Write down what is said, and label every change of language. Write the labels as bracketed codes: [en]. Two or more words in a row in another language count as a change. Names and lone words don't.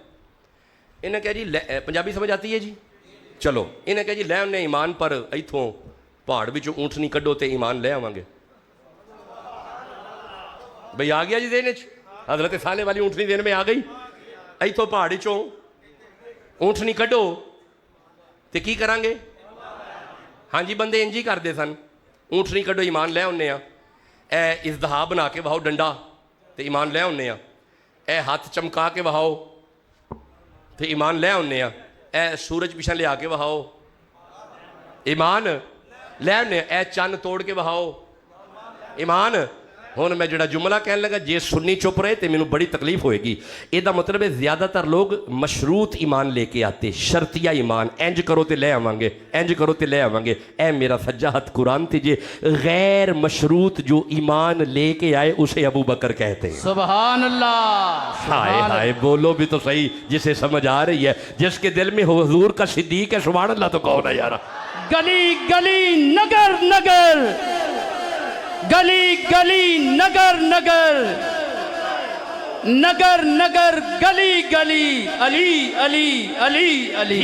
[pa] انہیں کہا جی پنجابی سمجھ آتی ہے جی؟ چلو انہیں کہا جی لے آنے ایمان پر ایتھوں پہاڑ بچوں اونٹنی کڈو تے ایمان لے آواں گے۔ بھئی آ گیا جی ذہن وچ؟ [ur] حضرت صالح والی اونٹنی ذہن میں آ گئی؟ [pa] ایتھوں پہاڑی چوں اونٹنی کڈو تے کی کران گے؟ ہاں جی بندے انجی کر دے سن، اونٹنی کڈو ایمان لے آنے ہیں، اے ازدہا بنا کے وہاؤ ڈنڈا تے ایمان لے آنے ہیں، اے ہاتھ چمکا کے وہاؤ تے ایمان لے آنے ہیں، اے سورج پیچھے لے آ کے وہاؤ ایمان لے آنے ہیں، اے چند توڑ کے وہاؤ ایمان۔ ہوں میں جڑا جملہ کہنے لگا جے سنی چپ رہے تو مینوں بڑی تکلیف ہوئے گی۔ [ur] یہ دا مطلب ہے زیادہ تر لوگ مشروط ایمان لے کے آتے، شرطیہ ایمان، [pa] انج کرو تے لے آواں گے، انج کرو تے لے آواں گے۔ اے میرا سجا ہاتھ قرآن تے جے [ur] غیر مشروط جو ایمان لے کے آئے اسے ابو بکر کہتے ہیں۔ [ar] سبحان اللہ [ur] ہائے ہائے بولو بھی تو صحیح، جسے سمجھ آ رہی ہے، جس کے دل میں حضور کا صدیق ہے، [ar] سبحان اللہ [ur] تو کہو نا یارا۔ گلی گلی نگر نگر گلی گلی نگر نگر نگر نگر گلی گلی علی علی علی علی۔